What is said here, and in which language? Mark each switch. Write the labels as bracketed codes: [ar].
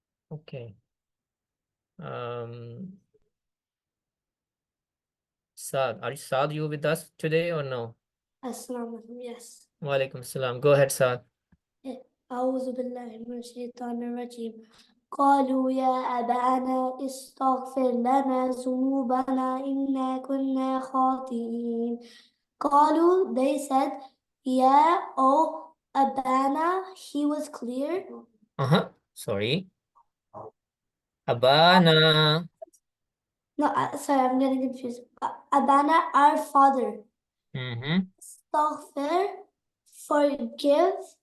[en] Okay. Saad, Saad, you with us today or no? Assalamu alaikum, yes. Wa alaikum salam. Go ahead, Saad. [ar] أعوذ بالله من الشيطان الرجيم قالوا يا أبانا استغفر لنا ذنوبنا إنا كنا خاطئين. [en] قالوا, they said, yeah, oh Abana, he was clear. Sorry. Abana. No, sorry, I'm getting confused. Abana, our father. Istaghfir, forgive.